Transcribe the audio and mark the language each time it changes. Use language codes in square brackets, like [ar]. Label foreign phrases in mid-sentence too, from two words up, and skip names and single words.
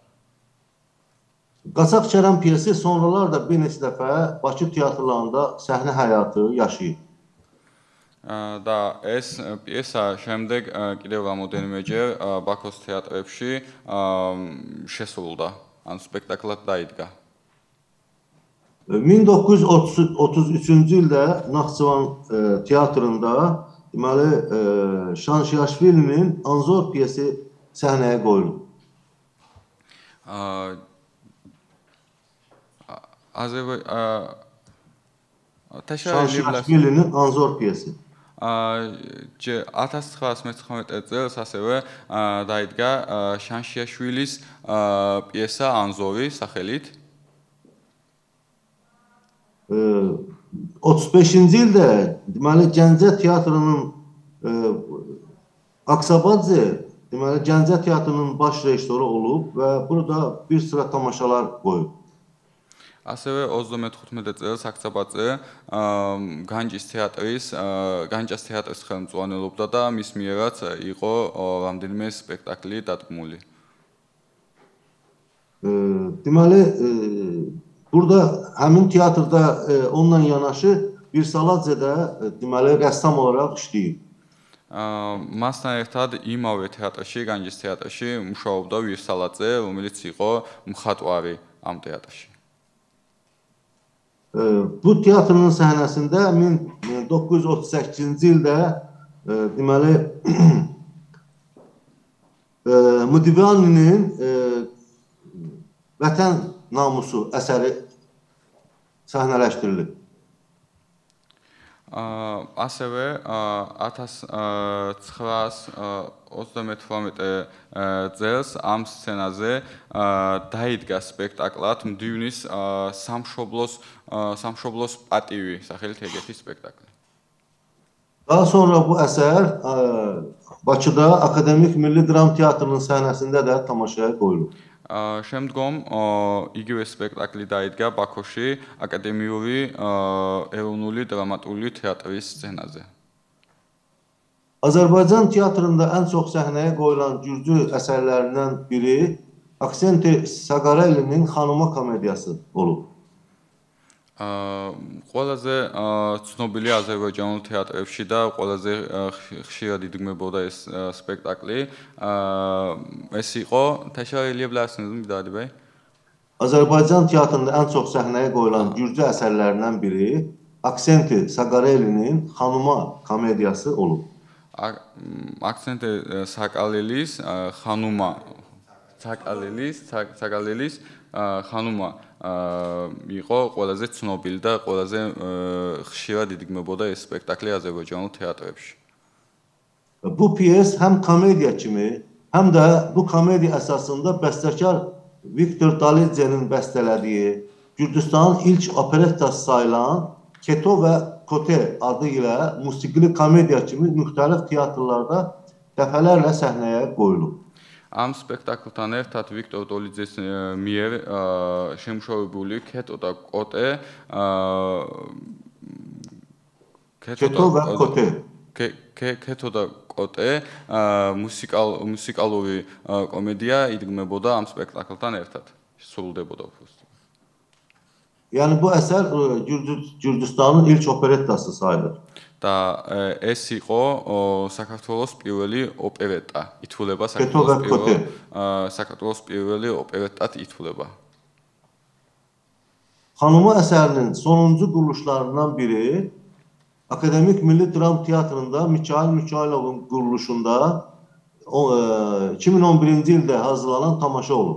[az] Qaçaq Şərəm piyesi sonralar da bir neçə dəfə Bakı teatrlarında səhnə həyatı yaşayıb. [ka] და ეს პიესა შემდეგ კიდევ რამოდენიმეჯერ ბაქოს თეატრებში შესრულდა, ან სპექტაკლად დაიდგა. [az] 1933-cü ildə Naxçıvan teatrında deməli Şanşiyaşvilinin Anzor piyesi səhnəyə qoyulub. Şanşiyaşvilinin Anzor piyesi. [ka] 1919 წელს ასევე დაიდგა შანშიაშვილის პიესა ანზორი სახელით. [az] 35-ci ildə deməli Gəncə teatrının Aksabadze deməli Gəncə teatrının baş rejissoru olub və burada bir sıra tamaşalar qoyub. [ka] ასევე 35 წელს აქცაბაძე განჯის თეატრის ხელმძღვანელობდა და მის მიერაც იყო რამდენიმე სპექტაკლი დადგმული. [az] Deməli, burada həmin teatrda onunla yanaşı bir Saladzedə deməli rəssam olaraq işləyib. [ka] მასთან ერთად იმავე თეატრში, განჯის თეატრში მუშაობდა ვირსალაძე, რომელიც იყო მხატვარი ამ თეატრში. [az] Bu teatrın səhnəsində 1938-ci ildə deməli Modigliani'nin Vətən namusu əsəri səhnələşdirilib. [ka] ასევე 1938 წელს ამ სცენაზე დაიდგა სპექტაკლად მდივნის სამშობლოს პატივი სახელით ეგეთი სპექტაკლი. [az] Daha sonra bu əsər Bakıda Akademik Milli Dram Teatrının səhnəsində də tamaşaya qoyulub. [ka] შემდგომ იგივე სპექტაკლი დაიდგა ბაქოში აკადემიური ეროვნული დრამატული თეატრის სცენაზე. [az] Azərbaycan teatrında ən çox səhnəyə qoyulan gürcü əsərlərindən biri Aksenti Sagarelli'nin Xanuma komediyası olub. [ka] ყველაზე ცნობილი აზერბაიჯანულ თეატრებში და ყველაზე ხშირად იდგმებოდა ეს სპექტაკლი. ეს იყო Təşəkkürlər. [az] Azərbaycan teatrında ən çox səhnəyə qoyulan gürcü əsərlərindən biri Aksenti Sagarelli'nin Xanuma komediyası olub. [ka] Aksenti Sagarelli's Xanuma იყო ყველაზე ცნობილი და ყველაზე ხშირად იდგმებოდა ეს სპექტაკლი აზერბაიჯანულ თეატრებში. [az] Bu piyes həm komediya kimi, həm də bu komediya əsasında bəstəkar Viktor Dalidze'nin bəstələdiyi Gürcüstanın ilk operettası sayılan Keto və Kote adı ilə musiqili komediya kimi müxtəlif teatrlarda dəfələrlə səhnəyə qoyulub. [ka] ამ სპექტაკლთან ერთად ვიქტორ დოლიძეს მიერ შემუშავებული ქეტო და კოტე ქეტო და კოტე მუსიკალური კომედია იდგმებოდა ამ სპექტაკლთან ერთად სრულდებოდა უბრალოდ. [az] Yəni bu əsər Gürcüstanın ilk operettası sayılır. [ka] და ეს იყო საქართველოს პირველი ოპერეტა. ითვლება საქართველოს პირველი ოპერეტად ითვლება. [az] Xanuma əsərinin sonuncu quruluşlarından biri Akademik Milli Dram Teatrında Mikhail Mikhailovun quruluşunda 2011-ci ildə hazırlanan tamaşa olub.